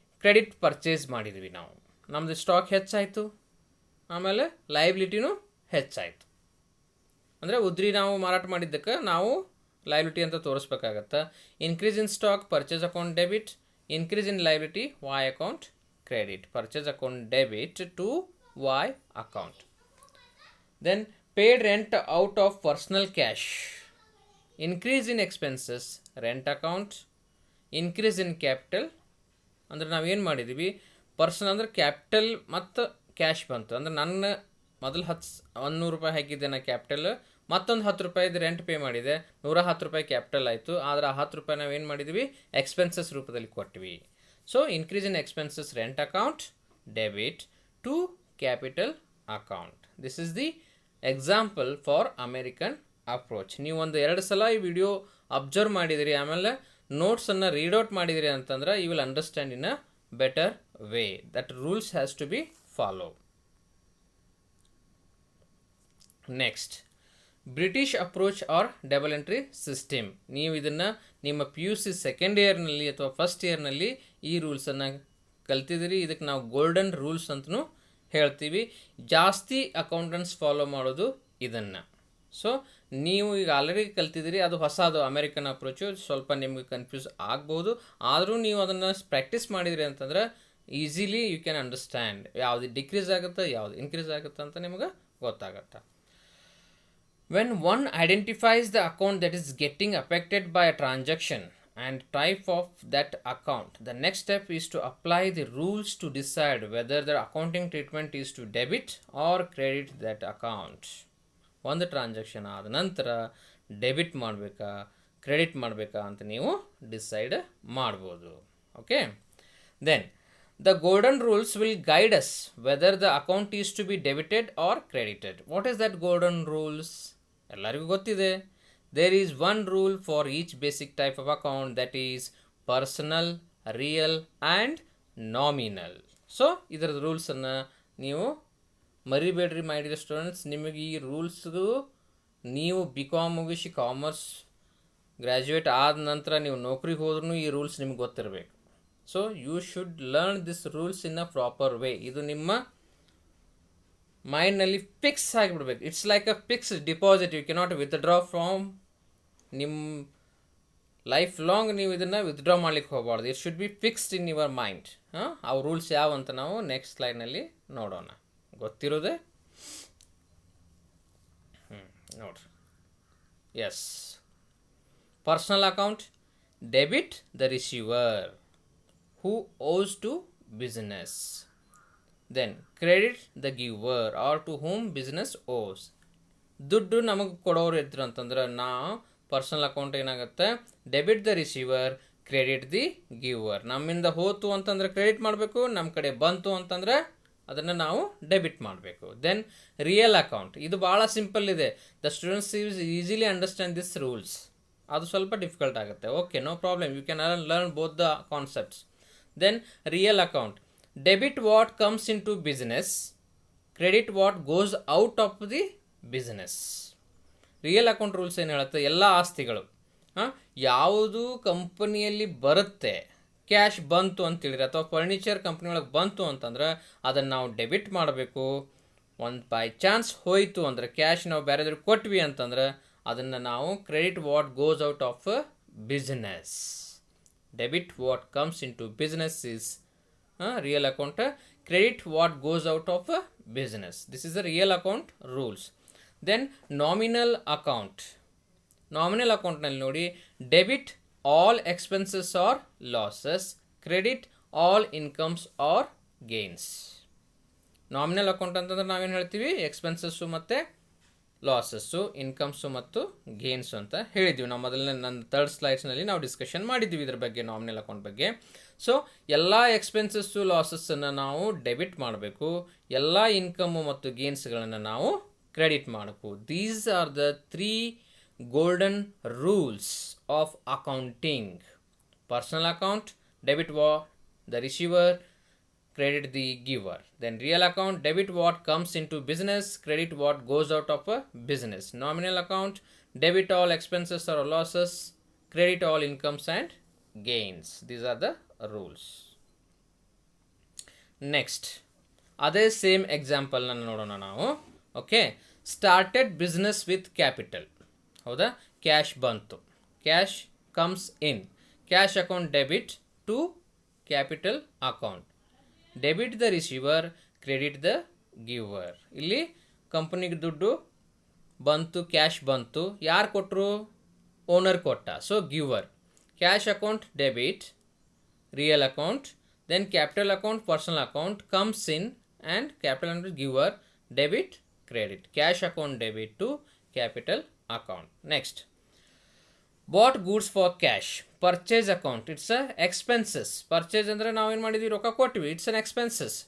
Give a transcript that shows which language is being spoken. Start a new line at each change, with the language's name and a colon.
Kannada: Credit purchase ಮಾಡಿದ್ವಿ ನಾವು, ನಮ್ಮದು ಸ್ಟಾಕ್ ಹೆಚ್ಚಾಯಿತು, ಆಮೇಲೆ ಲಯಬಿಲಿಟಿನೂ ಹೆಚ್ಚಾಯಿತು. ಅಂದರೆ ಉದ್ರಿ ನಾವು ಮಾರಾಟ ಮಾಡಿದ್ದಕ್ಕೆ ನಾವು ಲಯಬಿಲಿಟಿ ಅಂತ ತೋರಿಸ್ಬೇಕಾಗತ್ತೆ.
English: Increase in stock purchase account debit, increase in liability Y account credit. Purchase account debit to Y account. Then paid rent out of personal cash. Increase in expenses rent account. Increase in capital.
Kannada: ಅಂದರೆ ನಾವೇನು ಮಾಡಿದ್ದೀವಿ, person ಅಂದರೆ capital ಮತ್ತು cash ಬಂತು. ಅಂದರೆ ನನ್ನ ಮೊದಲು 100 ರೂಪಾಯಿ ಹಾಕಿದ್ದೆ ನಾ ಕ್ಯಾಪಿಟಲ್, ಮತ್ತೊಂದು 10 ರೂಪಾಯಿದು ರೆಂಟ್ ಪೇ ಮಾಡಿದೆ, 110 ರೂಪಾಯಿ ಕ್ಯಾಪಿಟಲ್ ಆಯಿತು. ಆದರೆ ಆ 10 ರೂಪಾಯಿ ನಾವೇನು ಮಾಡಿದ್ವಿ, ಎಕ್ಸ್ಪೆನ್ಸಸ್ ರೂಪದಲ್ಲಿ ಕೊಟ್ವಿ.
English: So increase in expenses rent account debit to capital account. This is the example for American approach.
Kannada: ನೀವು ಒಂದು 2 ಸಲ ಈ ವಿಡಿಯೋ ಅಬ್ಸರ್ವ್ ಮಾಡಿದಿರಿ, ಆಮೇಲೆ ನೋಟ್ಸನ್ನು ರೀಡ್ ಔಟ್ ಮಾಡಿದಿರಿ ಅಂತಂದ್ರೆ
English: You will understand in a better way. That rules has to be follow. Next, British approach or double entry system.
Kannada: ನೀವು ಇದನ್ನು ನಿಮ್ಮ PUC ಸೆಕೆಂಡ್ ಇಯರ್ನಲ್ಲಿ ಅಥವಾ ಫಸ್ಟ್ ಇಯರ್ನಲ್ಲಿ ಈ ರೂಲ್ಸನ್ನು ಕಲ್ತಿದ್ದೀರಿ. ಇದಕ್ಕೆ ನಾವು ಗೋಲ್ಡನ್ ರೂಲ್ಸ್ ಅಂತಲೂ ಹೇಳ್ತೀವಿ. ಜಾಸ್ತಿ ಅಕೌಂಟೆಂಟ್ಸ್ ಫಾಲೋ ಮಾಡೋದು ಇದನ್ನು. ಸೊ ನೀವು ಈಗ ಆಲ್ರೆಡಿ ಕಲ್ತಿದ್ದೀರಿ, ಅದು ಹೊಸದು ಅಮೆರಿಕನ್ ಅಪ್ರೋಚು, ಸ್ವಲ್ಪ ನಿಮ್ಗೆ ಕನ್ಫ್ಯೂಸ್ ಆಗ್ಬೋದು. ಆದರೂ ನೀವು ಅದನ್ನು ಪ್ರಾಕ್ಟೀಸ್ ಮಾಡಿದಿರಿ ಅಂತಂದ್ರೆ
English: easily you can understand
Kannada: ಯಾವುದು ಡಿಕ್ರೀಸ್ ಆಗುತ್ತೆ, ಯಾವುದು ಇನ್ಕ್ರೀಸ್ ಆಗುತ್ತೆ ಅಂತ ನಿಮ್ಗೆ ಗೊತ್ತಾಗತ್ತೆ.
English: When one identifies the account that is getting affected by a transaction and type of that account, the next step is to apply the rules to decide whether the accounting treatment is to debit or credit that account.
Kannada: ಒಂದು transaction ಆದ ನಂತರ debit ಮಾಡಬೇಕಾ credit ಮಾಡಬೇಕಾ ಅಂತ ನೀವು decide ಮಾಡ್ಬೋದು.
English: Okay, then the golden rules will guide us whether the account is to be debited or credited. What is that golden rules?
Kannada: ಎಲ್ಲರಿಗೂ ಗೊತ್ತಿದೆ.
English: There is one rule for each basic type of account, that is personal, real and nominal.
Kannada: So ಇದರ ರೂಲ್ಸನ್ನು ನೀವು ಮರಿಬೇಡ್ರಿ
English: My dear students.
Kannada: ನಿಮಗೆ ಈ ರೂಲ್ಸ್ಗೂ ನೀವು BCom ಮುಗಿಸಿ commerce graduate ಆದ ನಂತರ ನೀವು ನೌಕರಿಗೆ ಹೋದ್ರೂ ಈ ರೂಲ್ಸ್ ನಿಮ್ಗೆ ಗೊತ್ತಿರಬೇಕು.
English: So you should learn this rules in a proper way.
Kannada: ಇದು ನಿಮ್ಮ ಮೈಂಡ್ನಲ್ಲಿ fix ಆಗಿಬಿಡ್ಬೇಕು.
English: It's like a fixed deposit, you cannot withdraw from.
Kannada: ನಿಮ್ಮ ಲೈಫ್ ಲಾಂಗ್ ನೀವು ಇದನ್ನು ವಿತ್ಡ್ರಾ ಮಾಡ್ಲಿಕ್ಕೆ ಹೋಗಬಾರ್ದು.
English: It should be fixed in your mind.
Kannada: ಆ ರೂಲ್ಸ್ ಯಾವ ಅಂತ ನಾವು ನೆಕ್ಸ್ಟ್ ಸ್ಲೈಡ್ನಲ್ಲಿ ನೋಡೋಣ. ಗೊತ್ತಿರೋದೆ ನೋಡ್ರಿ.
English: Yes, personal account debit the receiver who owes to business. Then credit the giver or to whom business owes.
Kannada: ದುಡ್ಡು ನಮಗೆ ಕೊಡೋರು ಇದ್ರು ಅಂತಂದ್ರೆ ನಾ ಪರ್ಸನಲ್ ಅಕೌಂಟ್ ಏನಾಗುತ್ತೆ,
English: Debit the receiver, credit the giver.
Kannada: ನಮ್ಮಿಂದ ಹೋತು ಅಂತಂದ್ರೆ ಕ್ರೆಡಿಟ್ ಮಾಡಬೇಕು, ನಮ್ಮ ಕಡೆ ಬಂತು ಅಂತಂದ್ರೆ ಅದನ್ನು ನಾವು ಡೆಬಿಟ್ ಮಾಡಬೇಕು.
English: then real account,
Kannada: ಇದು ಭಾಳ ಸಿಂಪಲ್ ಇದೆ.
English: The students easily understand this rules.
Kannada: ಅದು ಸ್ವಲ್ಪ ಡಿಫಿಕಲ್ಟ್ ಆಗುತ್ತೆ.
English: Okay, no problem, you can learn both the concepts. Then real account, debit what comes into business, credit what goes out of the business.
Kannada: Real account rules ಏನು ಹೇಳುತ್ತೆ, ಎಲ್ಲ ಆಸ್ತಿಗಳು ಯಾವುದು ಕಂಪನಿಯಲ್ಲಿ ಬರುತ್ತೆ, ಕ್ಯಾಶ್ ಬಂತು ಅಂತೇಳಿದ್ರೆ ಅಥವಾ ಫರ್ನಿಚರ್ ಕಂಪ್ನಿ ಒಳಗೆ ಬಂತು ಅಂತಂದ್ರೆ ಅದನ್ನು ನಾವು ಡೆಬಿಟ್ ಮಾಡಬೇಕು. ಒಂದು ಬೈ ಚಾನ್ಸ್ ಹೋಯಿತು ಅಂದರೆ ಕ್ಯಾಶ್ ನಾವು ಬೇರೆದವ್ರಿಗೆ ಕೊಟ್ವಿ ಅಂತಂದ್ರೆ ಅದನ್ನು ನಾವು credit
English: What goes out of business. Debit what comes into business is real account. Credit what goes out of business. This is the real account rules. Then nominal account. Nominal account
Kannada: nalli nodi,
English: debit all expenses or losses, credit all incomes or gains.
Kannada: Nominal account ಅಂತಂದ್ರೆ ನಾವೇನು ಹೇಳ್ತೀವಿ, expenses ಮತ್ತು losses, incomes ಮತ್ತು ಗೇನ್ಸು ಅಂತ ಹೇಳಿದ್ವಿ. ನಾವು ಮೊದಲನೇ ನನ್ನ ಥರ್ಡ್ ಸ್ಲೈಡ್ಸ್ನಲ್ಲಿ ನಾವು ಡಿಸ್ಕಷನ್ ಮಾಡಿದ್ವಿ ಇದ್ರ ಬಗ್ಗೆ, ನಾಮಿನಲ್ ಅಕೌಂಟ್ ಬಗ್ಗೆ. ಸೊ ಎಲ್ಲ ಎಕ್ಸ್ಪೆನ್ಸಸ್ಸು ಲಾಸಸ್ಸನ್ನು ನಾವು ಡೆಬಿಟ್ ಮಾಡಬೇಕು, ಎಲ್ಲ ಇನ್ಕಮ್ಮು ಮತ್ತು ಗೇನ್ಸ್ಗಳನ್ನು ನಾವು ಕ್ರೆಡಿಟ್ ಮಾಡಬೇಕು.
English: These are the 3 golden rules of accounting. Personal account, debit what the receiver, credit the giver. Then real account, debit what comes into business, credit what goes out of a business. Nominal account, debit all expenses or losses, credit all incomes and gains. These are the rules.
Kannada: Next, ಅದೇ same example ನೋಡೋಣ ನಾವು.
English: Okay, started business with capital.
Kannada: ಹೌದಾ, cash ಬಂತು,
English: Cash comes in, cash account debit to capital account, debit the receiver, credit the giver.
Kannada: ಇಲ್ಲಿ ಕಂಪನಿಗೆ ದುಡ್ಡು ಬಂತು, cash ಬಂತು, ಯಾರು ಕೊಟ್ಟರು? ಓನರ್ ಕೊಟ್ಟ,
English: So giver. Cash account debit, real account, then capital account, personal account comes in and capital and giver, debit, credit. Cash account debit to capital account. Next, bought goods for cash. Purchase account, it's a expenses.
Kannada: Purchase andre ನಾವು ಏನು ಮಾಡಿದ್ವಿ, ರೊಕ್ಕ ಕೊಟ್ವಿ,
English: it's an expenses.